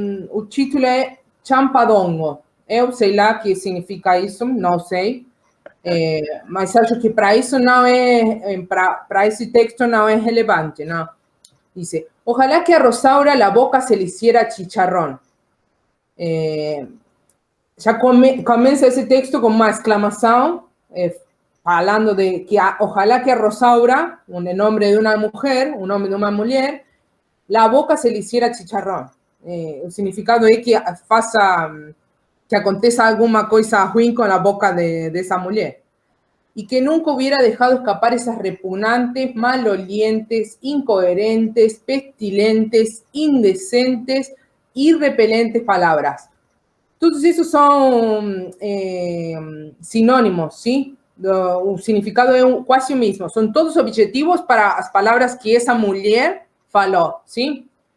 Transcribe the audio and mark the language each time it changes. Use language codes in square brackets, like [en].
[pt] O título é Champadongo. Eu sei lá o que significa isso, não sei. Mas acho que para isso não é, para esse texto não é relevante, não. [es] Dice, ojalá que a Rosaura la boca se le hiciera chicharrón. [pt] Já começa esse texto com uma exclamação, falando de que [es] ojalá que [pt] a Rosaura, o nome de uma mulher, o nome de uma mulher, [es] la boca se le hiciera chicharrón. [pt] O significado é que faça, que aconteça alguma coisa ruim com a boca de essa mulher. [es] Y que nunca hubiera dejado escapar esas repugnantes, malolientes, incoherentes, pestilentes, indecentes y repelentes palabras. Todos esos son sinónimos, ¿sí? [pt] O significado é quase o mesmo. São todos objetivos para as palavras que essa mulher falou, ¿sí?